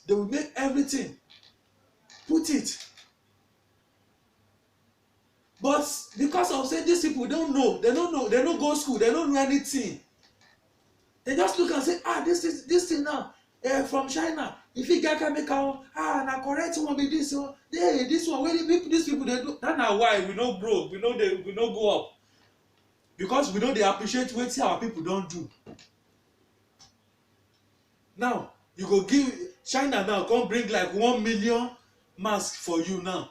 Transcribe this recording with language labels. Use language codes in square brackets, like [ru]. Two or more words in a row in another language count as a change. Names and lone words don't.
[pcm] They will make everything, put it. But because of say these people don't know, they don't go school, they don't know anything. They just look and say, this thing now from China, if you get chemical, na correct one be this one. Hey, this one wey these people dey do. That na why we no grow, we no go up, because we no dey appreciate wetin our people don do. Now you go give China now come bring like 1 million mask for you now.